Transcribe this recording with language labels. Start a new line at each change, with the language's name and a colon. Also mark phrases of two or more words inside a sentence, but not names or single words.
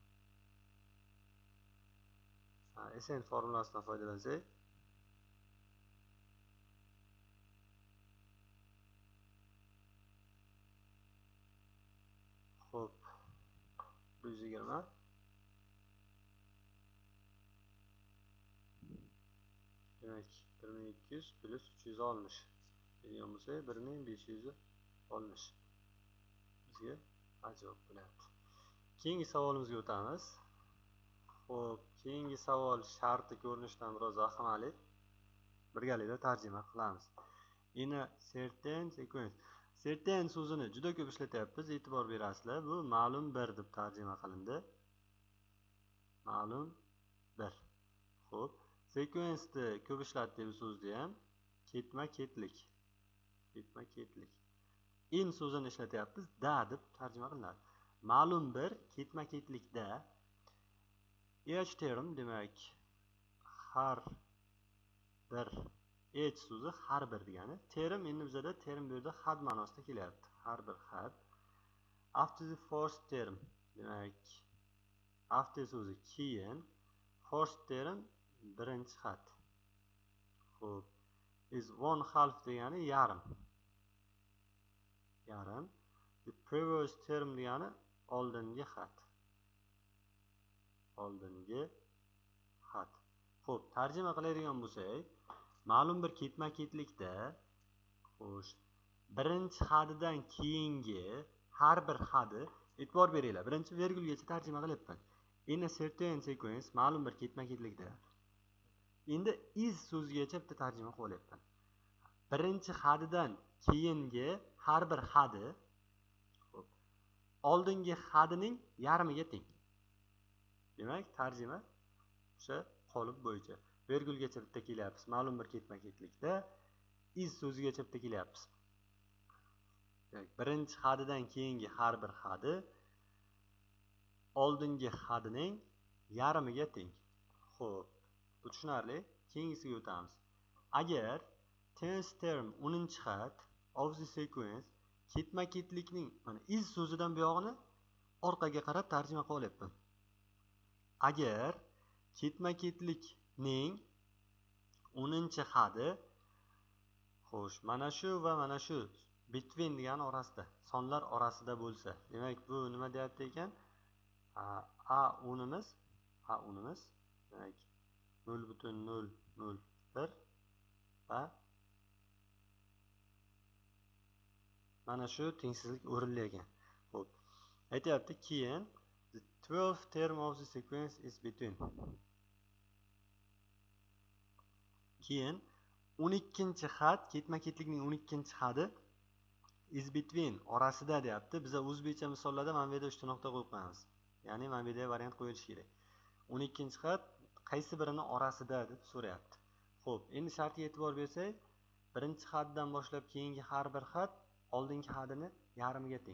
Uzbek: SN formulasidan foydalansak, xo'p, 120 demak 1200 plus 360 degan bo'lsa 1560 bizga javob bo'lyapti. Keyingi savolimizga o'tamiz. Xo'p, keyingi savol sharti ko'rinishdan biroz vahimali. Birgalikda tarjima qilamiz.
English: In a certain sequence.
Uzbek: Certain so'zini juda ko'p ishlatyapmiz, e'tibor berasizlar. Bu ma'lum bir deb tarjima qilindi. Ma'lum bir. Xo'p, sequence'ni ko'p ishlatdik bu so'zni ham. Ketma-ketlik. Ketma-ketlik. In so'zini ishlatyapmiz, da deb tarjima qilinadi. Ma'lum bir ketma-ketlikda
English: each term,
Uzbek: demak har bir Each so'zi har bir degani. Term endi bizada term bu yerda had ma'nosida kelyapti. Har bir had.
English: After the first term,
Uzbek: demak after so'zi keyin,
English: first term
Uzbek: birinchi had. Xo'p,
English: is one half
Uzbek: degani yarim. Yarim.
English: The previous term
Uzbek: degani oldingi had. Oldingi had. Xo'p, tarjima qiladigan bo'lsak, ma'lum bir ketma-ketlikda, xo'sh, birinchi hadidan keyingi har bir hadi, e'tibor beringlar, birinchi vergulgacha tarjima qilyapman.
English: In a certain sequence,
Uzbek: ma'lum bir ketma-ketlikda. Endi is so'zigacha bitta tarjima qilyapman. Birinchi hadidan keyingi har bir hadi, xo'p, oldingi hadining yarmiga teng. Demak, tarjima o'sha qolip bo'yicha. Vergulgacha bitta kelyapmiz. Ma'lum bir ketma-ketlikda is so'zigacha bitta kelyapmiz. Birinchi hadidan keyingi har bir hadi oldingi hadining yarmiga teng. Xo'p, bu tushunarli. Keyingisiga o'tamiz. Agar
English: tense term
Uzbek: 10-had
English: of the sequence
Uzbek: ketma-ketlikning mana is so'zidan bu yog'ini orqaga qarab tarjima qilyapman. Agar ketma-ketlikning 10-hadi, xo'sh, mana shu va mana shu between degani orasida, sonlar orasida bo'lsa, demak bu nima deyapti ekan? A unimiz demak 0.001 va mana shu tengsizlik o'rinlangan. Xo'p, aytyapti keyin
English: the 12th term of the sequence is between.
Uzbek: Keyin 12-had, ketma-ketlikning 12-hadi
English: is between
Uzbek: orasida deyapti. Biz o'zbekcha misollarda mana bu yerda 3 nuqta qo'yib qo'yamiz. Ya'ni mana bu yerda variant qo'yilishi kerak. 12-had qaysi birini orasida deb so'rayapti. Xo'p, endi shartga e'tibor bersak, birinchi haddan boshlab keyingi har bir had oldingi hadini yarmiga teng.